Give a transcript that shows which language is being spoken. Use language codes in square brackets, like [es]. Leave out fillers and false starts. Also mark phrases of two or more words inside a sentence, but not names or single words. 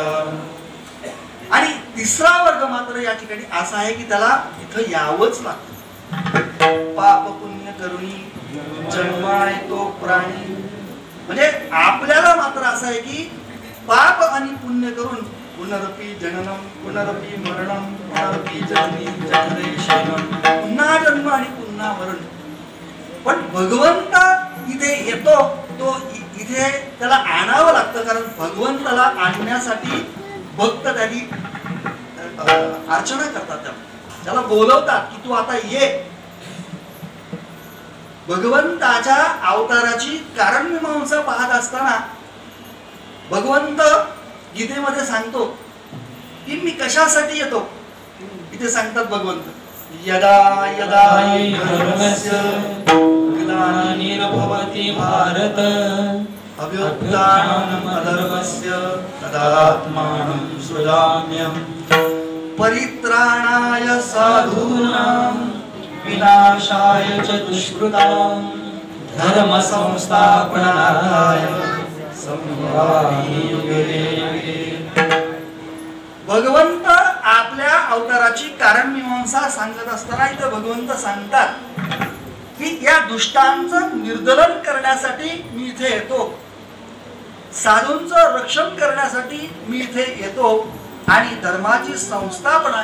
[mr] आणि तिसरा वर्ग मात्र या ठिकाणी असा आहे की त्याला इथं यावंच लागतं. पाप पुण्य करुणी जन्माय तो प्राणी. म्हणजे आपल्याला मात्र असं आहे की पाप आणि पुण्य करून [sa] पुनरपी जननम पुनरपी मरणम पुनरपी जननी जनरे शयनम, [mr] पुन्हा जन्म आणि पुन्हा मरण. पण भगवंत इथे येतो, तो इथे त्याला आणावं लागतं. कारण भगवंताला आणण्यासाठी भक्त त्यांनी अर्चना करतात, त्याला बोलवतात की तू आता ये. भगवंताच्या अवताराची कारण मीमांसा पाहत असताना भगवंत गीतेमध्ये सांगतो की मी कशासाठी येतो. इथे सांगतात भगवंत [sa] यदा यदा धर्मस्य ग्लानिर्भवति भारत अभ्युत्थानम् अधर्मस्य तदात्मानं सृजाम्यहम् परित्राणाय साधूनां विनाशाय च दुष्कृतां धर्म संस्थापनाय संभवामि युगे युगे। [mr] भगवंत आपल्या अवताराची कारण मीमांसा सांगत असताना इथं भगवंत सांगतात की या दुष्टांचं निर्दलन करण्यासाठी मी इथे येतो, साधूंचं रक्षण करण्यासाठी मी इथे येतो आणि धर्माची संस्थापना